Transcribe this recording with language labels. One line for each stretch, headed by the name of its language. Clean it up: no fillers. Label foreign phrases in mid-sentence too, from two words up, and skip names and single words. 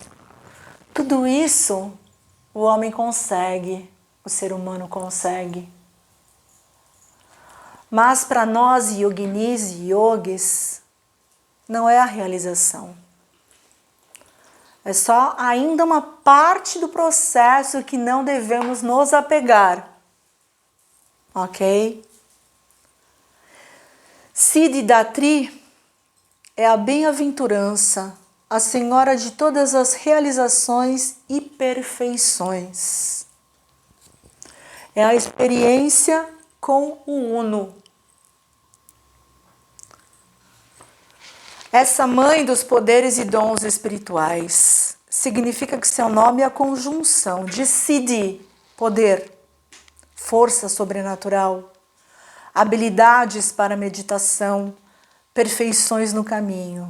Portuguese: Tudo isso o homem consegue, o ser humano consegue. Mas para nós yoginis e yogis, não é a realização. É só ainda uma parte do processo que não devemos nos apegar. Ok? Siddhi Datri é a bem-aventurança, a senhora de todas as realizações e perfeições. É a experiência com o Uno. Essa mãe dos poderes e dons espirituais significa que seu nome é a conjunção de Siddhi, poder, força sobrenatural, habilidades para meditação, perfeições no caminho.